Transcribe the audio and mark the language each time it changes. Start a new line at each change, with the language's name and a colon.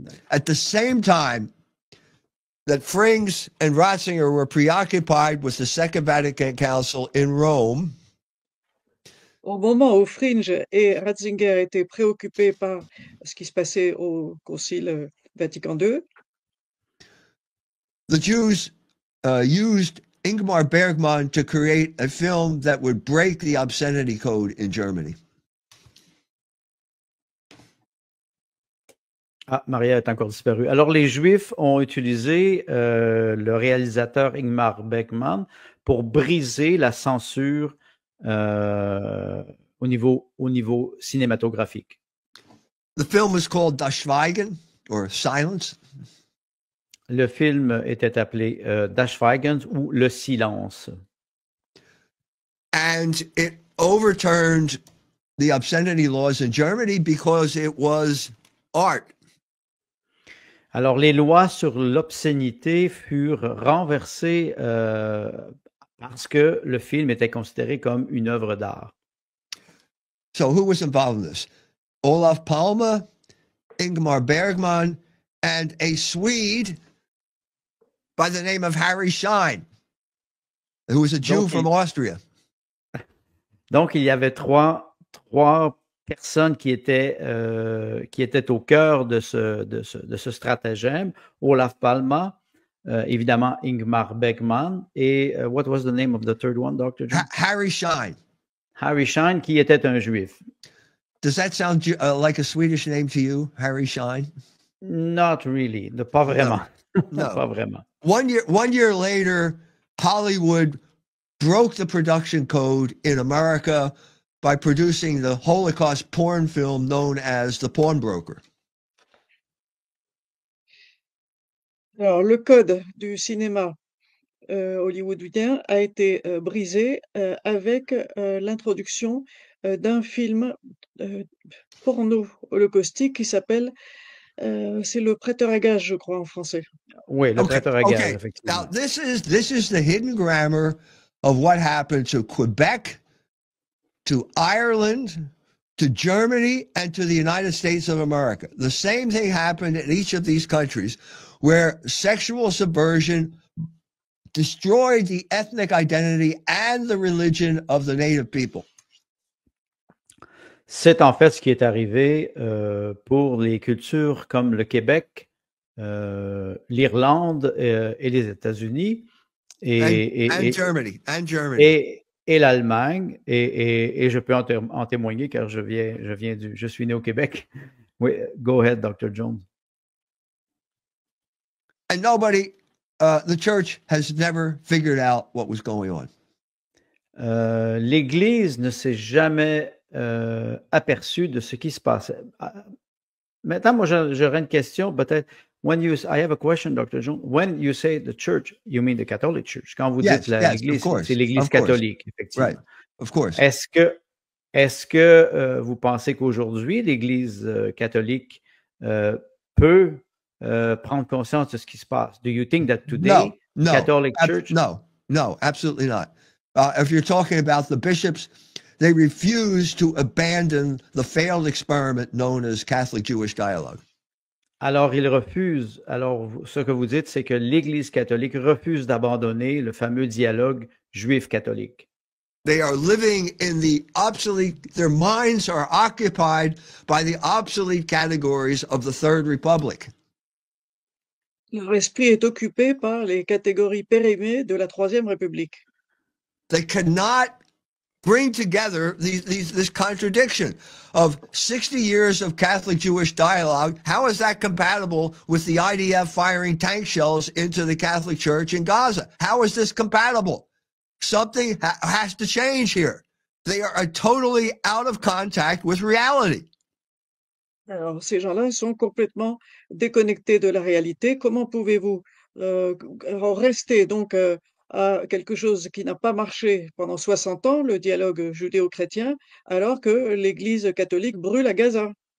English: At the same time that Frings and Ratzinger were preoccupied with the Second Vatican Council in Rome,
French: au moment où Frings et Ratzinger étaient préoccupés par ce qui se passait au Concile Vatican II,
English: the Jews used Ingmar Bergman to create a film that would break the obscenity code in Germany.
French: Ah, Maria est encore disparue. Alors, les Juifs ont utilisé le réalisateur Ingmar Bergman pour briser la censure au niveau cinématographique.
English: The film was called Das Schweigen, or Silence.
French: Le film était appelé Das Schweigen ou Le Silence.
English: And it overturned the obscenity laws in Germany because it was art.
French: Alors, les lois sur l'obscénité furent renversées parce que le film était considéré comme une œuvre d'art.
English: So who was involved in this? Olaf Palme, Ingmar Bergman, and a Swede by the name of Harry Schein, who was a Jew from Austria.
French: Donc, il y avait trois personnes qui étaient au cœur de ce stratagème. Olaf Palme, évidemment Ingmar Bergman, et
English: what was the name of the third one, Dr. John?
French: Harry Schein. Harry Schein, qui était un juif.
English: Does that sound like a Swedish name to you, Harry Schein? Not really.
French: Pas vraiment.
English: No.
French: Pas vraiment.
English: 1 year later, Hollywood broke the production code in America by producing the Holocaust porn film known as The Pawnbroker.
French: Alors, le code du cinéma hollywoodien a été brisé avec l'introduction d'un film porno holocaustique qui s'appelle, c'est Le Prêteur à gages, je crois, en français. Oui, le Okay, prêteur à gage,
English: okay. Now
French: effectivement.
English: this is the hidden grammar of what happened to Quebec, to Ireland, to Germany, and to the United States of America. The same thing happened in each of these countries where sexual subversion destroyed the ethnic identity and the religion of the native people.
French: C'est en fait ce qui est arrivé pour les cultures comme le Québec, l'Irlande et les États-Unis
English: And Germany, and Germany.
French: et l'Allemagne. Et je peux en témoigner car je suis né au Québec.
English: Oui, go ahead, Dr. Jones. And nobody, the church has never figured out what was going on.
French: L'Église ne s'est jamais aperçue de ce qui se passait. Maintenant, moi, j'aurais une question, peut-être.
English: I have a question, Dr. Jones. When you say the church, you mean the Catholic Church.
French: Quand vous dites l'Église, c'est l'Église catholique, effectivement.
English: Right, of course.
French: Est-ce que vous pensez qu'aujourd'hui, l'Église catholique peut prendre conscience de ce qui se passe?
English: Do you think that today, Catholic Church? No, absolutely not. If you're talking about the bishops, they refuse to abandon the failed experiment known as Catholic-Jewish dialogue.
French: Alors, ils refusent. Alors, ce que vous dites, c'est que l'Église catholique refuse d'abandonner le fameux dialogue juif-catholique.
English: They are living in the obsolete, their minds are occupied by the obsolete categories of the Third Republic.
French: Leur esprit est occupé par les catégories périmées de la Troisième République.
English: They cannot bring together this contradiction of 60 years of Catholic-Jewish dialogue. How is that compatible with the IDF firing tank shells into the Catholic Church in Gaza? How is this compatible? Something has to change here. They are totally out of contact with reality.
French: Alors, ces gens-là sont complètement déconnectés de la réalité. Comment pouvez-vous rester donc à quelque chose qui n'a pas marché pendant 60 ans, le dialogue judéo-chrétien, alors que l'Église catholique brûle à Gaza?